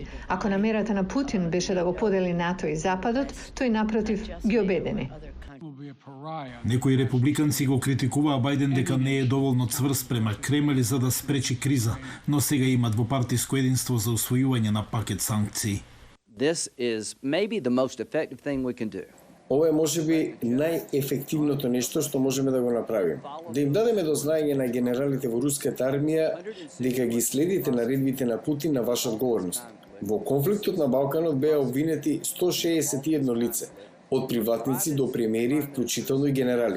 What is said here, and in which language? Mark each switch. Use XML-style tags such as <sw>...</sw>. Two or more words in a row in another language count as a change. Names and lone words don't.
<mk>Ако намерата на Путин беше да го подели НАТО и Западот, тој напротив ги обедини. Некои републиканци го критикуваа Бајден дека не е доволно цврст према Кремљ за да спречи криза, но сега има двопартиско единство за усвојување на пакет санкции.</mk> <en>This is maybe the most effective thing we can do.</en> <mk>Ова е можеби најефективното нешто што можеме да го направиме. Да им дадеме до знаење на генералите во руската армија дека ги следите наредбите на Путин на ваша одговорност. Во конфликтот на Балканот беа обвинети 161 лице, од приватници до премиери, вклучително и генерали.</mk>